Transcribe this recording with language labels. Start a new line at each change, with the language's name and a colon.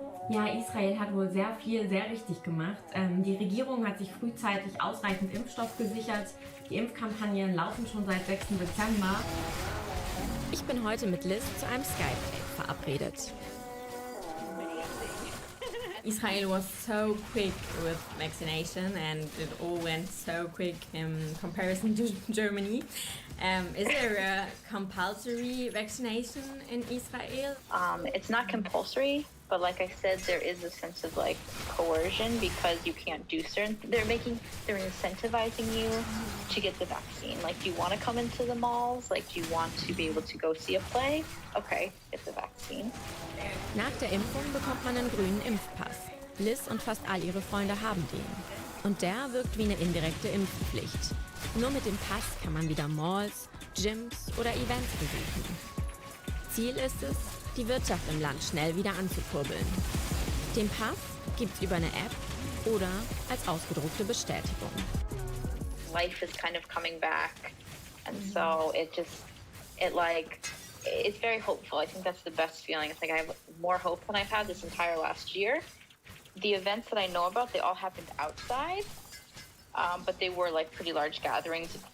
German: Ja, Israel hat wohl sehr viel, sehr richtig gemacht. Die Regierung hat sich frühzeitig ausreichend Impfstoff gesichert. Die Impfkampagnen laufen schon seit 6. Dezember. Ich bin heute mit Liz zu einem Skype-Date verabredet.
English: Israel was so quick with vaccination and it all went so quick in comparison to Germany. Is there a compulsory vaccination in Israel? It's not compulsory, but like I said, there is a sense of like coercion because you can't do certain. They're incentivizing you to get the vaccine. Like, do you want to come into the malls? Like, do you want to be able to go see a play? Okay, get the vaccine.
German: Nach der Impfung bekommt man einen grünen Impfpass. Liz und fast all ihre Freunde haben den. Und der wirkt wie eine indirekte Impfpflicht. Nur mit dem Pass kann man wieder Malls, Gyms oder Events besuchen. Ziel ist es, die Wirtschaft im Land schnell wieder anzukurbeln. Den Pass gibt's über eine App oder als ausgedruckte Bestätigung.
English: Life is kind of coming back, and so it's very hopeful. I think that's the best feeling. It's like I have more hope than I've had this entire last year. The events that I know about, they all happened outside, but they were like pretty large gatherings.